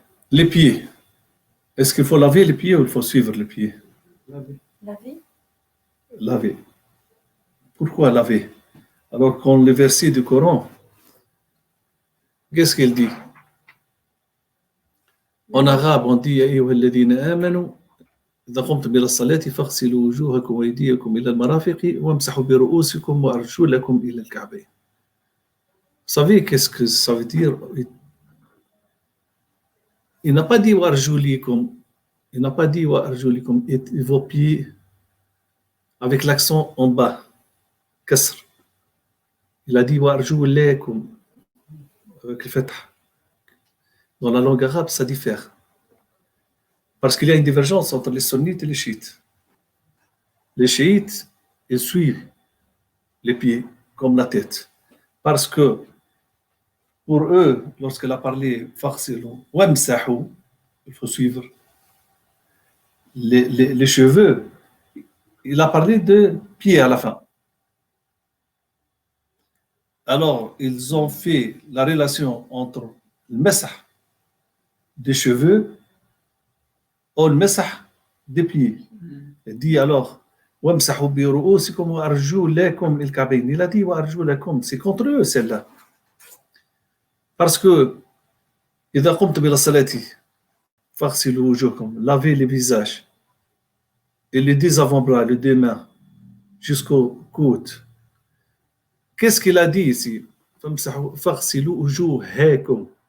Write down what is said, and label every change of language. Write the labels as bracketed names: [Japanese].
[French] Les pieds. Est-ce qu'il faut laver les pieds ou il faut suivre les pieds? Laver. Laver. Laver. Pourquoi laver? Alors qu'on le verset du Coran, qu'est-ce qu'il dit? En arabe, on dit [Arabic] أيها الذين آمنوا إذا قمتم إلى الصلاة فاغسلوا وجوهكم وأيديكم إلى المرافق وامسحوا برؤوسكم وأرجلكم إلى الكعبين. [French] Vous savez qu'est-ce que ça veut dire? Il n'a pas dit وأرجلكم. Il n'a pas dit وأرجلكم et vos pieds avec l'accent en bas. [Arabic] كسر. [French] Il a dit وأرجلكم avec le fatah. Dans la langue arabe, ça diffère. Parce qu'il y a une divergence entre les sunnites et les chiites. Les chiites, ils suivent les pieds comme la tête. Parce que pour eux, lorsqu'elle a parlé farsilu, wamsahu, il faut suivre les cheveux. Il a parlé de pieds à la fin. Alors, ils ont fait la relation entre le masah des cheveux ou le masah des pieds. Il dit alors, [Arabic] وَامْسَحُوا بِرُؤُوسِكُمْ وَأَرْجُلَكُمْ إِلَى الْكَعْبَيْنِ. [French] Il a dit وَأَرْجُلَكُمْ. C'est contre eux celle-là. Parce que [Arabic] إِذَا قُمْتُمْ إِلَى الصَّلَاةِ فَاغْسِلُوا وُجُوهَكُمْ. [French] Lavez les visages. Et les deux avant-bras, les deux mains, jusqu'au coude. Qu'est-ce qu'il a dit ici? [Arabic] فَاغْسِلُوا وُجُوهَكُمْ.